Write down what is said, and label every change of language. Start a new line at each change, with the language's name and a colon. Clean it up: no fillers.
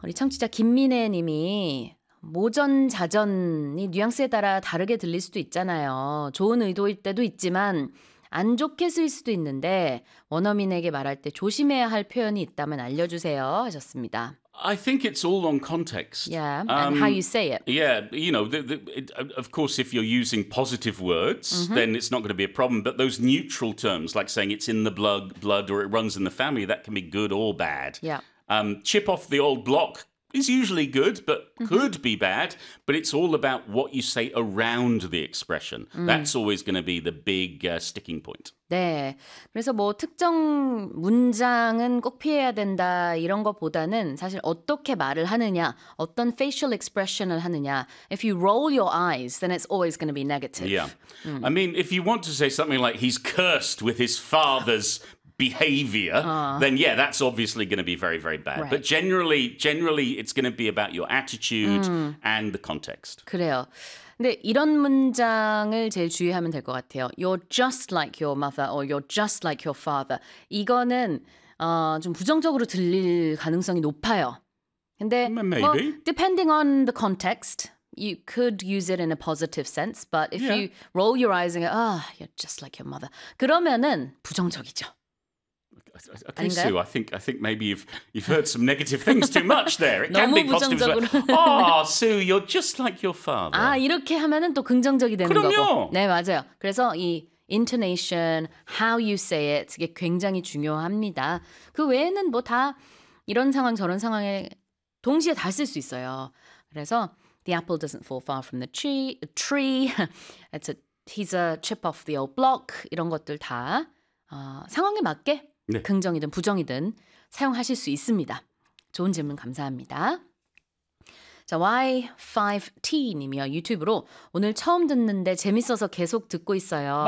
Korean: 우리 청취자 김민혜 님이 모전, 자전이 뉘앙스에 따라 다르게 들릴 수도 있잖아요. 좋은 의도일 때도 있지만 안 좋게 쓸 수도 있는데 원어민에게 말할 때 조심해야 할 표현이 있다면 알려주세요 하셨습니다.
English: I think it's all on context. Yeah, and how you say it. Yeah, you know, of course, if you're using positive words, mm-hmm. then it's not going to be a problem. But those neutral terms, like saying it's in the blood or it runs in the family, that can be good or bad. Yeah. Chip off the old block is usually good, but mm-hmm. could be bad. But it's all about what you say around the expression. Mm. That's always going to be the big sticking point.
Korean: 네, 그래서 뭐 특정 문장은 꼭 피해야 된다 이런 것보다는 사실 어떻게 말을 하느냐, 어떤
English: facial expression
Korean: 을 하느냐.
English: If you roll your eyes, then it's always going to be negative. Yeah. Mm. I mean, if you want to say something like, he's cursed with his father's behavior, then yeah, that's obviously going to be very, very bad. Right. But generally, it's going to be about your attitude and the context.
Korean: 그래요. 근데 이런 문장을 제일 주의하면 될 것 같아요.
English: You're just like your mother or you're just like your father.
Korean: 이거는 좀 부정적으로 들릴 가능성이 높아요. 근데
English: Maybe. Well, depending on the context, you could use it in a positive sense. But if you roll your eyes and go, ah, oh, you're just like your mother,
Korean: 그러면은 부정적이죠.
English: Okay, Sue, I think maybe you've heard some negative things too much there. It can be positive. Oh, Sue, you're just like your father.
Korean: 아, 이렇게 하면은 또 긍정적이 되는 그럼요. 거고. 네, 맞아요. 그래서 이 intonation,
English: how you say it,
Korean: 이게 굉장히 중요합니다. 그 외에는 뭐 다 이런 상황, 저런 상황에 동시에 다 쓸 수 있어요. 그래서
English: the apple doesn't fall far from the tree. He's a chip off the old block.
Korean: 이런 것들 다 상황에 맞게 네. 긍정이든 부정이든 사용하실 수 있습니다. 좋은 질문 감사합니다. 자, Y5T님이요. 유튜브로 오늘 처음 듣는데 재밌어서 계속 듣고 있어요.